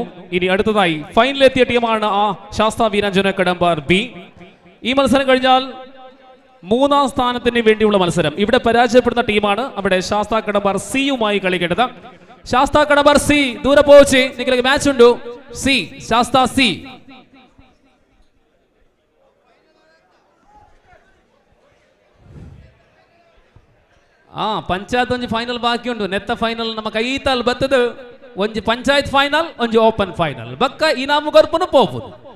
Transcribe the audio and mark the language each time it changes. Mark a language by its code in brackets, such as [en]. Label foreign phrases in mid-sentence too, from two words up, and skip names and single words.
[ml] ഇനി അടുത്തതായി ഫൈനലിലെത്തിയ ടീമാണ് ആ ശാസ്താ വീരാഞ്ജന കടമ്പാർ ബി. ഈ മത്സരം കഴിഞ്ഞാൽ 3ാം സ്ഥാനത്തിന് വേണ്ടിയുള്ള മത്സരം. ഇവിടെ പരാജയപ്പെടുന്ന ടീമാണ് അവിടെ ശാസ്താ കടമ്പാർ സിയുമായി കളിക്കേണ്ടത്. ശാസ്താ കടമ്പാർ സി ദൂരെ പോച്ച് നിങ്ങൾക്ക് മാച്ച് ഉണ്ടോ? [tcy] സി ശാസ്താ സി ಪಂಚಾಯತ್ ಒಂಜಿ ಫೈನಲ್ ಬಾಕಿ ಉಂಟು. ನೆತ್ತ ಫೈನಲ್ ನಮ್ಮ ಕೈತಲ್ ಬತ್ತದು ಒಂಜಿ ಪಂಚಾಯತ್ ಫೈನಲ್ ಒಂಜಿ [en] open final [tcy] ಬಕ್ಕ ಇನಾಮು ಕೊರ್ಪುನು ಪೋಪುನು.